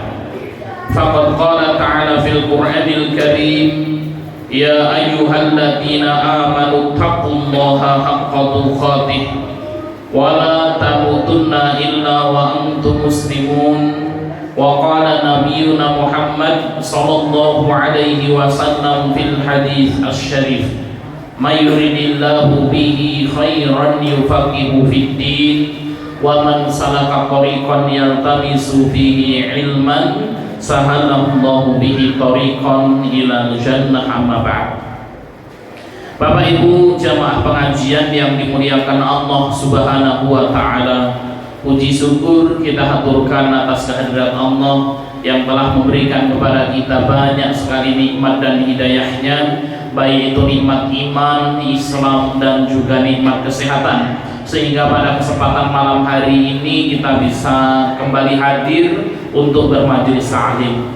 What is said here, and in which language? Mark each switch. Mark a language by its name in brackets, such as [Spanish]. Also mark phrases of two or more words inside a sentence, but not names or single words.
[Arabic] فقد قال تعالى في القرآن الكريم، يا أيها الذين آمنوا اتقوا الله حق تقاته ولا تموتن إلا وأنتم مسلمون. وقال نبينا محمد صلى الله عليه وسلم في الحديث الشريف, من يرد الله به خيرا يفقهه في الدين ومن سلك طريقا يلتمس فيه علما سهل الله به طريقا إلى الجنة. أما بعد. [Indonesian] Bapak Ibu jamaah pengajian yang dimuliakan Allah [Arabic] سبحانه وتعالى, [Indonesian] puji syukur kita haturkan atas kehadirat Allah yang telah memberikan kepada kita banyak sekali nikmat dan hidayahnya, baik itu nikmat iman, Islam, dan juga nikmat kesehatan, sehingga pada kesempatan malam hari ini kita bisa kembali hadir untuk bermajelis ta'lim.